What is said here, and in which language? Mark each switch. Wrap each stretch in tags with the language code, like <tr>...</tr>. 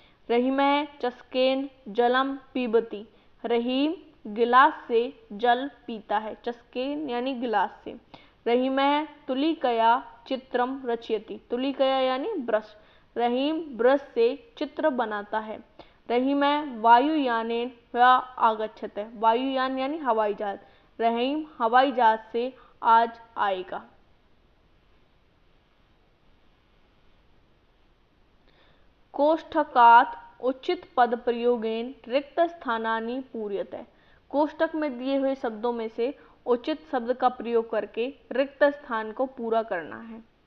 <sa>रहीमः चषकेन जलम पीबति।</sa> <hi>रहीम गिलास से जल पीता है।</hi> <sa>चषकेन</sa> <hi>यानी गिलास से।</hi> <sa>रहीमः तुलिकया चित्रम रचयति। तुलिकया</sa> <hi>यानी ब्रश। रहीम ब्रश से चित्र बनाता है।</hi> <sa>रहीमः वायुयानेन वा आगच्छते। वायुयान</sa> <hi>यानी हवाई जहाज। रहीम हवाई जहाज से आज आएगा।</hi> <sa>कोष्ठकात् उचित पद प्रयोगेन रिक्त स्थानानि पूर्यते।</sa> <hi>कोष्ठक में दिए हुए शब्दों में से उचित शब्द का प्रयोग करके रिक्त स्थान को पूरा करना है।</hi>